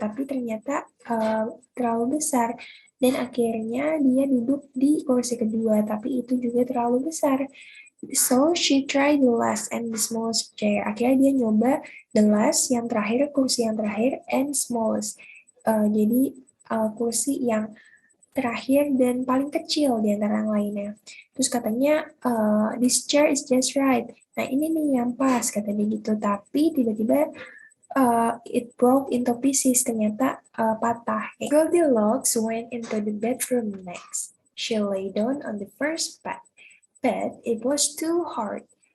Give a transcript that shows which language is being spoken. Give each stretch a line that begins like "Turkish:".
Indonesian: Tapi ternyata terlalu besar. Dan akhirnya dia duduk di kursi kedua, tapi itu juga terlalu besar.
English: So she tried the last and the smallest chair.
Indonesian: Akhirnya dia nyoba
English: the last,
Indonesian: yang terakhir, kursi yang terakhir,
English: and smallest.
Indonesian: Jadi kursi yang terakhir dan paling kecil di antara yang lainnya. Terus katanya,
English: this chair is just right.
Indonesian: Nah ini nih yang pas, katanya gitu. Tapi tiba-tiba
English: it broke into pieces,
Indonesian: ternyata patah.
English: Goldilocks went into the bedroom next. She lay down on the first bed, but it was too hard.